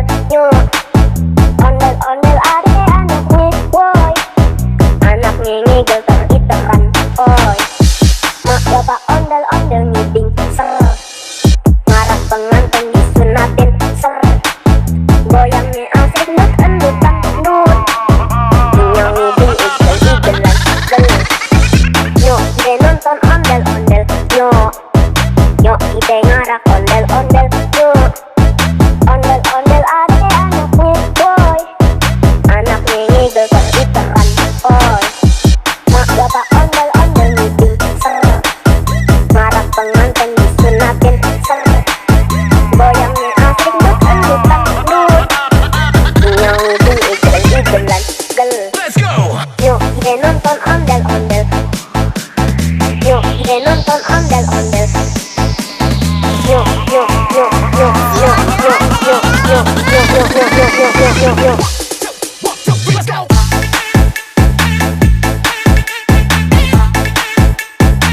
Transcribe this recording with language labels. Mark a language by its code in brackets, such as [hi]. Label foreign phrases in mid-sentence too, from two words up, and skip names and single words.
[bew] Yuk ondel-ondel ade anaknya boy. Anaknya ngigel teriteran oi. Mak bapak ondel-ondel ngiding ser. Ngarak pengantin disunatin ser. Goyangnya asik nut endutan nut. Nyong ngiding igel-igelan gel. Yuk ide nonton ondel-ondel. Yuk yuk ide ngarak ondel-ondel. Yuk ondel-ondel ade anaknya boy. Anaknya ngigel teriteran oi. Mak bapak ondel-ondel ngiding ser. Ngarak pengantin disunatin ser. Goyangnya asik nut endutan nut. Nyong ngiding igel-igelan gel. [en] Let's go. [bew] Yuk ide nonton ondel-ondel. Yuk ide nonton ondel-ondel. Yuk yuk yuk yuk yuk yuk yuk yuk yuk yuk yuk yuk yuk yuk yuk. [en] Walk the beat, let's go.